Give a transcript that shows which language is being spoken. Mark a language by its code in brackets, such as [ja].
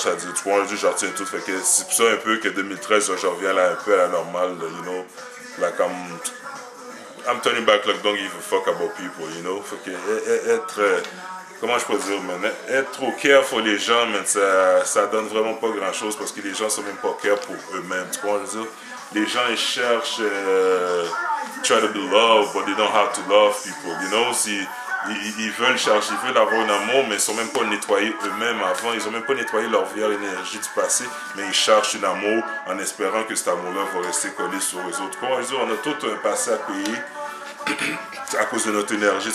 [fr] Ça dit, tu vois, je retiens tout, fait que c'est pour ça un peu que 2013, je reviens là un peu à la normale, you know, like I'm turning back, like, don't give a fuck about people, you know. Fait que être, comment je peux dire, man, être trop care pour les gens, man, ça donne vraiment pas grand chose parce que les gens sont même pas care pour eux-mêmes, tu vois, je veux dire. Les gens, ils cherchent, [en] try to be loved, but they don't have to love people, you know. [fr] Ils veulent avoir un amour, mais ils sont même pas nettoyés eux-mêmes avant. Ils ont même pas nettoyé leur vieille énergie du passé, mais ils cherchent un amour en espérant que cet amour-là va rester collé sur eux autres. Comment dire, on a tout un passé à payer à cause de notre énergie.